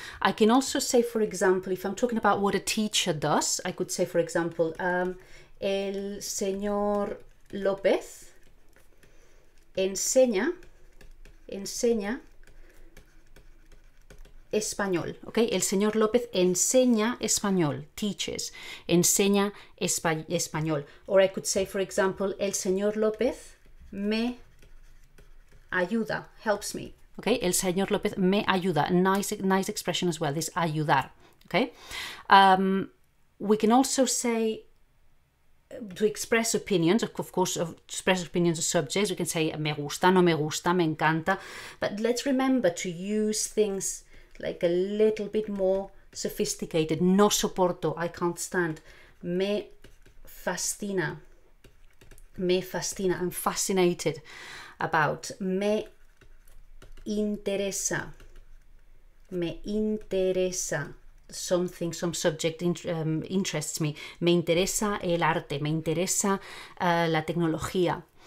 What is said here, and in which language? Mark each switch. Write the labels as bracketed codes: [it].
[en] I can also say, for example, if I'm talking about what a teacher does, I could say, for example, [es] el señor López enseña español, [en] okay? [es] El señor López enseña español, [en] teaches, [es] enseña español. [en] Or I could say, for example, [es] el señor López me ayuda, [en] helps me, okay? [es] El señor López me ayuda, [en] nice expression as well, this [es] ayudar, okay? [en] We can also say, to express opinions, of course, express opinions of subjects, we can say [es] me gusta, no me gusta, me encanta, [en] but let's remember to use things like a little bit more sophisticated. [es] No soporto, [en] I can't stand. [es] Me fascina. Me fascina, [en] I'm fascinated about. [es] Me interesa. Me interesa. [en] Something, some subject interests me. [es] Me interesa el arte. Me interesa la tecnología.